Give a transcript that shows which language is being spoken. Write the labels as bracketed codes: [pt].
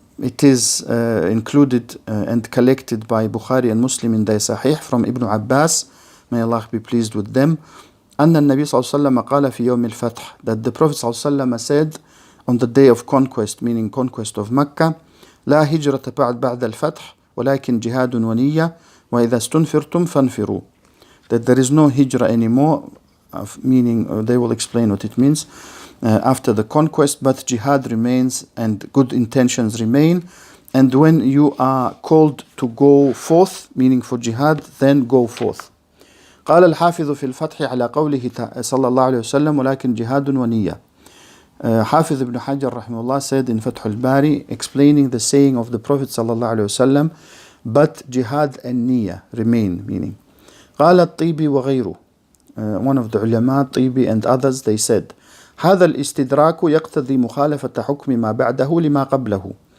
[en] It is included and collected by Bukhari and Muslim in their Sahih from Ibn Abbas, may Allah be pleased with them, [ar] أن النبي صلى الله عليه وسلم قال في يوم الفتح, [en] that the Prophet صلى الله عليه وسلم said on the day of conquest, meaning conquest of Mecca, [ar] لا هجرة بعد الفتح ولكن جهاد ونية وإذا استنفرتم فانفروا, [en] that there is no hijrah anymore, meaning they will explain what it means after the conquest, but jihad remains and good intentions remain, and when you are called to go forth, meaning for jihad, then go forth. [ar] قال الحافظ في الفتح على قوله صلى الله عليه وسلم ولكن جهاد ونية. [en] Hafiz ibn Hajar rahimahullah said in Fath al-Bari, explaining the saying of the Prophet صلى الله عليه وسلم, but jihad and niyyah remain, meaning [ar] قال الطيبي وغيره, [en] one of the ulama, Tibi and others, they said [ar] هذا الاستدراك يقتضي مخالفة حكم ما بعده لما قبله.